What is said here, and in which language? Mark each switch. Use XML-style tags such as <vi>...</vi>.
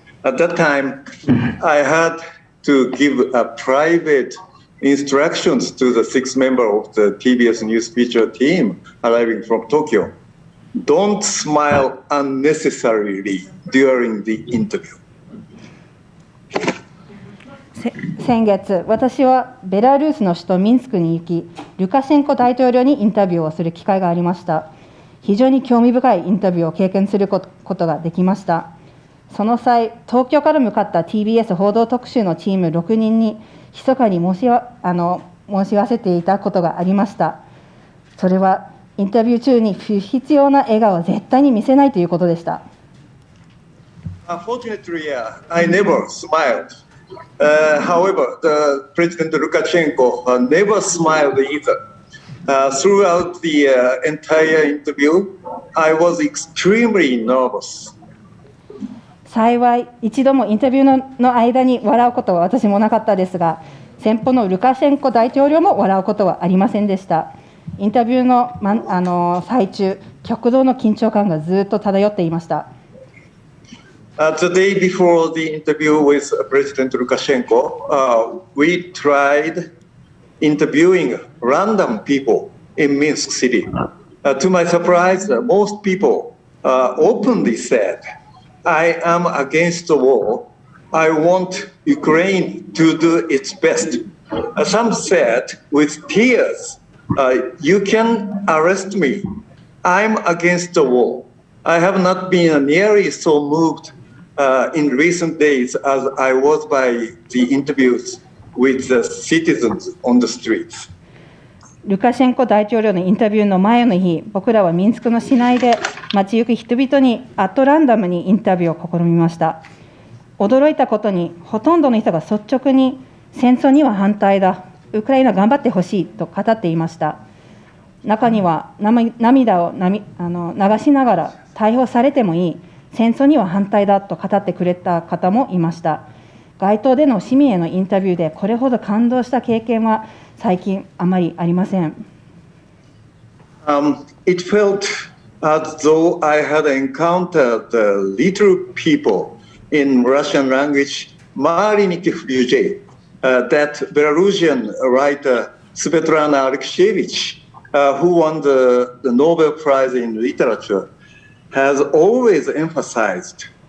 <en>At that time, I had to give private instructions to the 6 members of the TBS news feature team arriving from Tokyo. Don't smile unnecessarily during the interview.</en> <ja>先月、私はベラルーシの首都ミンスクに行き、ルカシェンコ大統領にインタビューをする機会がありました。非常に興味深いインタビューを経験することができました。その際、東京から向かった TBS 報道特集のチーム6人に、密かに申し合わせていたことがありました。それは、インタビュー中に不必要な笑顔を絶対に見せないということでした。</ja> <en>Unfortunately, I never smiled. However, the President Lukashenko never smiled either. Throughout the entire interview, I was extremely nervous.</en> <ja>幸い、一度もインタビューの間に笑うことは私もなかったですが、先方のルカシェンコ大統領も笑うことはありませんでした。インタビューの、最中、極度の緊張感がずっと漂っていました。</ja> <en>The day before the interview with President Lukashenko, we tried interviewing random people in Minsk city. To my surprise, most people openly said, I am against the war. I want Ukraine to do its best. Some said with tears, you can arrest me. I'm against the war. I have not been nearly so moved in recent days as I was by the interviews with the citizens on the streets.</en> <ja>ルカシェンコ大統領のインタビューの前の日、僕らはミンスクの市内で街行く人々にアットランダムにインタビューを試みました。驚いたことに、ほとんどの人が率直に戦争には反対だ、ウクライナ頑張ってほしいと語っていました。中には涙を流しながら逮捕されてもいい、戦争には反対だと語ってくれた方もいました。街頭での市民へのインタビューでこれほど感動した経験は最近あまりありません。</ja> <en>It felt as though I had encountered the little people in Russian language, Maliniki Flyuj, that Belarusian writer Svetlana Alexievich, who won the Nobel Prize in Literature, has always emphasized.</en>